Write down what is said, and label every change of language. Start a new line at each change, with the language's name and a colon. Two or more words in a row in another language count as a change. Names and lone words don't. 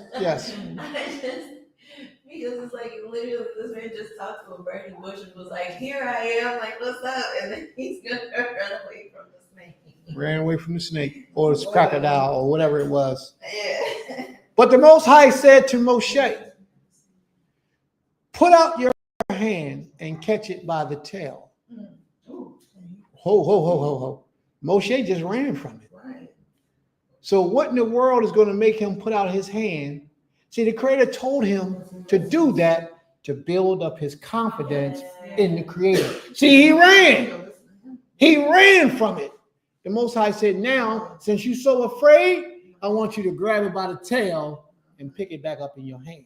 English: Because it's like literally this man just talked to a burning bush and was like, "Here I am, like what's up?" And then he's gonna run away from the snake. Ran away from the snake or the crocodile or whatever it was. Yeah. But the Most High said to Moshe, put out your hand and catch it by the tail. Ho, ho, ho, ho, ho. Moshe just ran from it. Right. So what in the world is going to make him put out his hand? See, the Creator told him to do that to build up his confidence in the Creator. See, he ran. He ran from it. The Most High said, now, since you're so afraid, I want you to grab it by the tail and pick it back up in your hand.